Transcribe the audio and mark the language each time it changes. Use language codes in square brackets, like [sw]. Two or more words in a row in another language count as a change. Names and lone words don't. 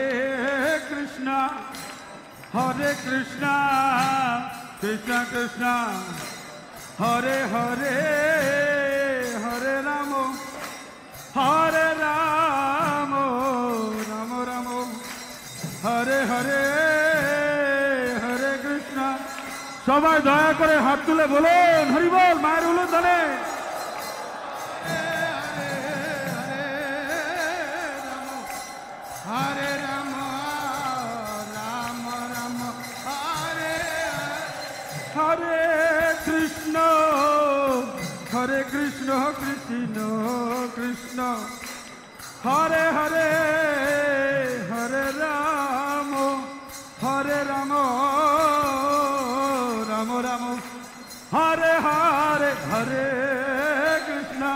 [sa] हरे कृष्ण हरे कृष्ण कृष्ण कृष्ण हरे हरे हरे राम राम राम हरे हरे हरे कृष्ण [bn] সবাই দয়া করে হাত তুলে বলুন হরি বল মায়ের উলুধ্বনি [sa] हरे राम राम राम हरे हरे कृष्ण हरे कृष्ण कृष्ण कृष्ण हरे हरे हरे राम हरे राम राम राम हरे हरे हरे कृष्ण